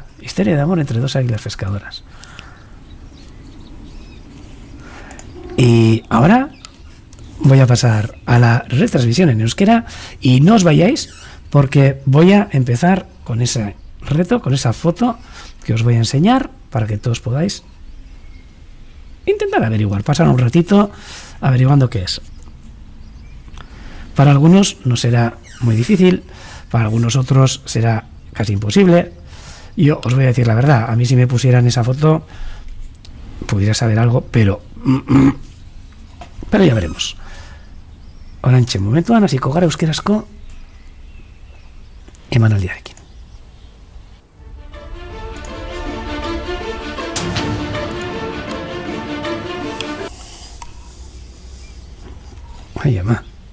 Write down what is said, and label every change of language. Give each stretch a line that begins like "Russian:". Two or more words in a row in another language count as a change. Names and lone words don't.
Spanish: Historia de amor entre dos águilas pescadoras. Y ahora voy a pasar a la retransmisión en euskera y no os vayáis porque voy a empezar con ese reto, con esa foto que os voy a enseñar para que todos podáis intentar averiguar, pasar un ratito averiguando qué es. Para algunos no será muy difícil, para algunos otros será casi imposible. Yo os voy a decir la verdad, a mí si me pusieran esa foto pudiera saber algo, pero ya veremos.
Basque: Orantxe momentuan hasiko gara euskerazko emanaldiarekin. Ai, ama.